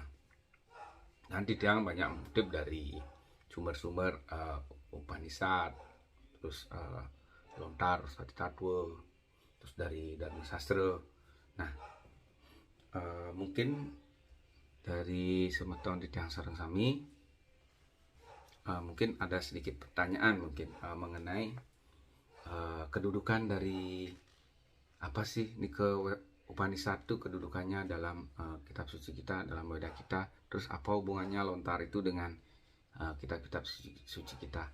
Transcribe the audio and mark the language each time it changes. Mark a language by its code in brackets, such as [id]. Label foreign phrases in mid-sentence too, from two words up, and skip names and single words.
[id] Dan Titiang banyak mengutip dari sumber-sumber Upanishad, terus Lontar, Sati Tatwa, terus dari Dharma Sastra. Nah, mungkin dari [ban] semeton Titiang sareng sami, [id] mungkin ada sedikit pertanyaan mungkin mengenai kedudukan dari apa sih Nike Upanishad itu, kedudukannya dalam kitab suci kita, dalam Weda kita, terus apa hubungannya Lontar itu dengan kitab-kitab suci kita.